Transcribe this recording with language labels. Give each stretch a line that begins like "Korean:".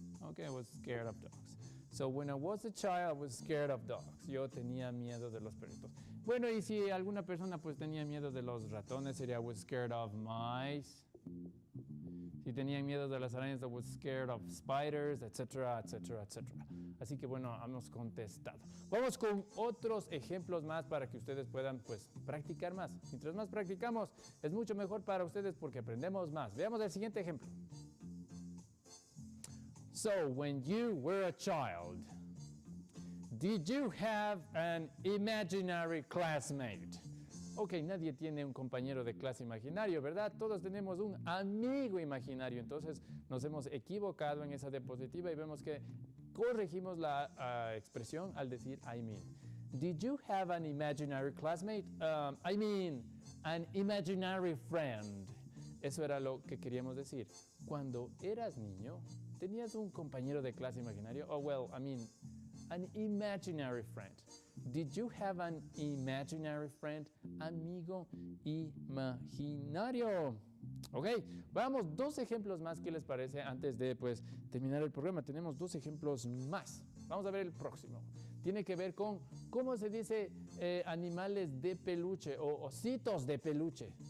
English: Okay, I was scared of dogs. So when I was a child, I was scared of dogs.
Spanish: Yo tenía miedo de los perritos. Bueno, y si alguna persona pues tenía miedo de los ratones, sería
English: I was scared of mice.
Spanish: Si tenían miedo de las arañas,
English: I was scared of spiders,
Spanish: etcétera, etcétera, etcétera. Así que bueno, hemos contestado. Vamos con otros ejemplos más para que ustedes puedan pues practicar más. Mientras más practicamos, es mucho mejor para ustedes porque aprendemos más. Veamos el siguiente ejemplo.
English: So, when you were a child, did you have an imaginary classmate?
Spanish: Ok, nadie tiene un compañero de clase imaginario, ¿verdad? Todos tenemos un amigo imaginario. Entonces, nos hemos equivocado en esa diapositiva y vemos que corregimos la expresión al decir
English: I mean. Did you have an imaginary classmate? I mean, an imaginary friend.
Spanish: Eso era lo que queríamos decir. Cuando eras niño, ¿tenías un compañero de clase imaginario?
English: Oh, well, I mean, an imaginary friend. Did you have an imaginary friend?
Spanish: Amigo imaginario. Ok, vamos, dos ejemplos más. ¿Qué les parece? Antes de pues, terminar el programa, tenemos dos ejemplos más. Vamos a ver el próximo. Tiene que ver con cómo se dice animales de peluche o ositos de peluche.